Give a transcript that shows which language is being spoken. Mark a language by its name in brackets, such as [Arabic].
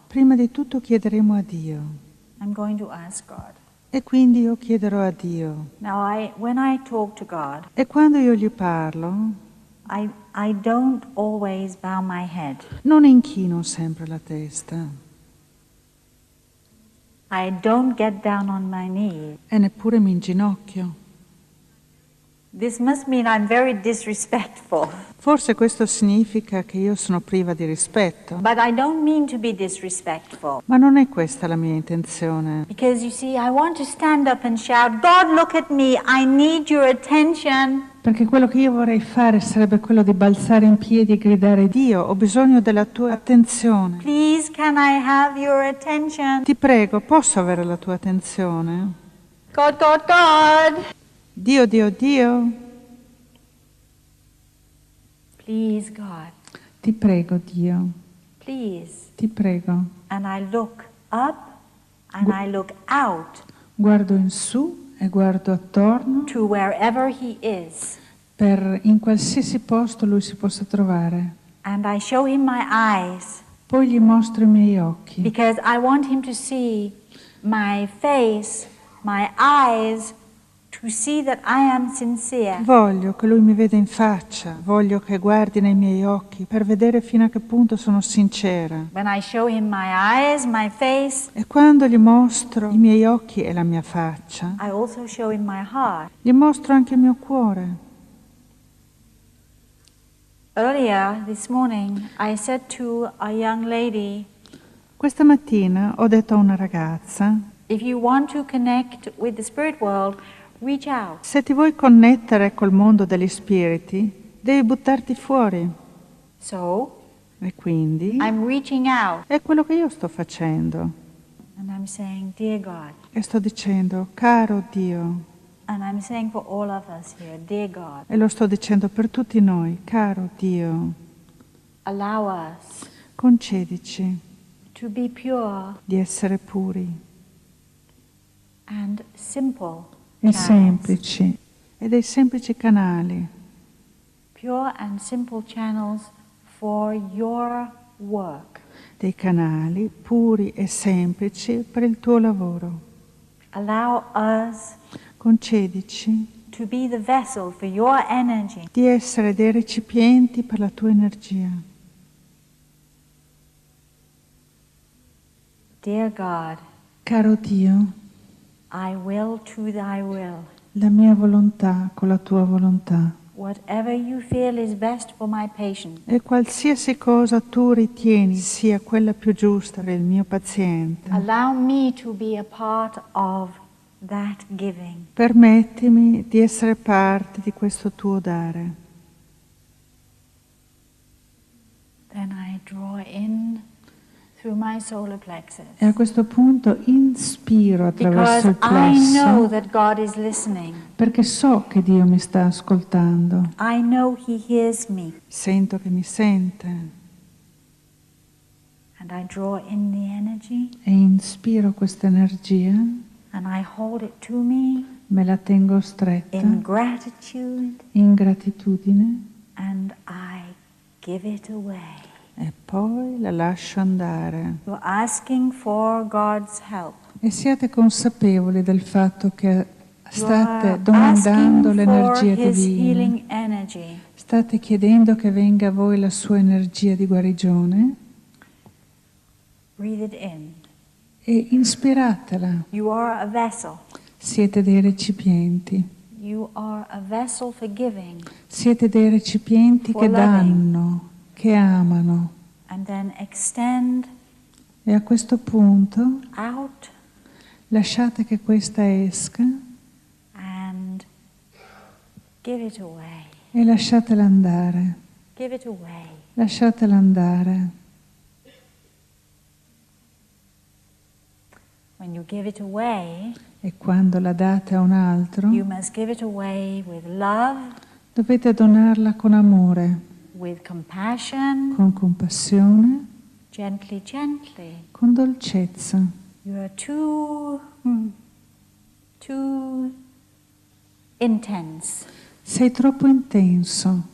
[Italian] Prima di tutto chiederemo a Dio. [English] I'm going to ask God. [Italian] E quindi io chiederò a Dio. [English] Now, when I talk to God, [Italian] E quando io gli parlo, [English] I don't always bow my head. [Italian] non inchino sempre la testa [English] I don't get down on my knees. [Italian] e neppure mi inginocchio. [English] This must mean I'm very disrespectful. [Italian] Forse questo significa che io sono priva di rispetto, [English] But I don't mean to be disrespectful. [Italian] ma non è questa la mia intenzione. [English] Because you see, I want to stand up and shout, God, look at me, I need your attention. [Italian] Perché quello che io vorrei fare sarebbe quello di balzare in piedi e gridare: Dio, ho bisogno della tua attenzione. [English] Please, can I have your attention? [Italian] Ti prego, posso avere la tua attenzione? [English] God, God, God. [Italian] Dio, Dio, Dio. [English] Please, God. [Italian] Ti prego, Dio, [English] Please. [Italian] ti prego. [English] And I look up and I look out [Italian] Guardo in su e guardo attorno [English] to wherever He is. [Italian] per in qualsiasi posto Lui si possa trovare. [English] And I show Him my eyes [Italian] Poi gli mostro i miei occhi, [English] because I want Him to see my face, my eyes, to see that I am sincere. [Italian] Voglio che lui mi veda in faccia, voglio che guardi nei miei occhi per vedere fino a che punto sono sincera. [English] When I show Him my eyes, my face, [Italian] E quando gli mostro i miei occhi e la mia faccia, [English] I also show Him my heart. [Italian] gli mostro anche il mio cuore. [English] Earlier this morning, I said to a young lady, [Italian] Questa mattina ho detto a una ragazza: [English] if you want to connect with the spirit world, reach out. [Italian] se ti vuoi connettere col mondo degli spiriti, devi buttarti fuori. [English] So, [Italian] E quindi [English] I'm reaching out [Italian] è quello che io sto facendo. [English] and I'm saying, dear God, [Italian] E sto dicendo: caro Dio. [English] and I'm saying for all of us here, dear God, [Italian] E lo sto dicendo per tutti noi: caro Dio, [English] allow us [Italian] concedici [English] to be pure [Italian] di essere puri [English] and simple [Italian] e [English] channels. [Italian] semplici e dei semplici canali, [English] Pure and simple channels for your work. [Italian] dei canali puri e semplici per il tuo lavoro. [English] Allow us [Italian] Concedici [English] to be the vessel for your energy. [Italian] di essere dei recipienti per la tua energia. [English] Dear God, [Italian] Caro Dio, [English] I will to thy will. [Italian] la mia volontà con la tua volontà. [English] Whatever you feel is best for my patient. [Italian] E qualsiasi cosa tu ritieni sia quella più giusta per il mio paziente, [English] Allow me to be a part of that giving. [Italian] permettimi di essere parte di questo tuo dare. [English] Then I draw in through my solar plexus. [Italian] E a questo punto inspiro attraverso il [English] Because I know [Italian] plesso, [English] that God is listening. [Italian] perché so che Dio mi sta ascoltando, [English] I know He hears me. [Italian] sento che mi sente [English] And I draw in the energy [Italian] e inspiro questa energia, [English] and I hold it to me [Italian] me la tengo stretta [English] in gratitude [Italian] in gratitudine [English] and I give it away. [Italian] e poi la lascio andare. [English] You're asking for God's help. [Italian] E siate consapevoli del fatto che state [English] You're [Italian] domandando [English] asking for [Italian] l'energia [English] His [Italian] divina. [English] healing energy. [Italian] State chiedendo che venga a voi la sua energia di guarigione [English] Breathe it in. [Italian] e ispiratela. [English] You are a vessel. [Italian] Siete dei recipienti. [English] You are a vessel for giving. [Italian] Siete dei recipienti [English] For [Italian] che [English] loving. [Italian] danno, che amano. [English] And then extend [Italian] E a questo punto [English] out [Italian] lasciate che questa esca [English] and give it away. [Italian] e lasciatela andare. [English] Give it away. [Italian] Lasciatela andare. [English] When you give it away, [Italian] E quando la date a un altro, [English] you must give it away with love, [Italian] dovete donarla con amore, [English] with compassion, [Italian] con compassione, [English] gently, gently. [Italian] con dolcezza. [English] You are too intense. [Italian] Sei troppo intenso,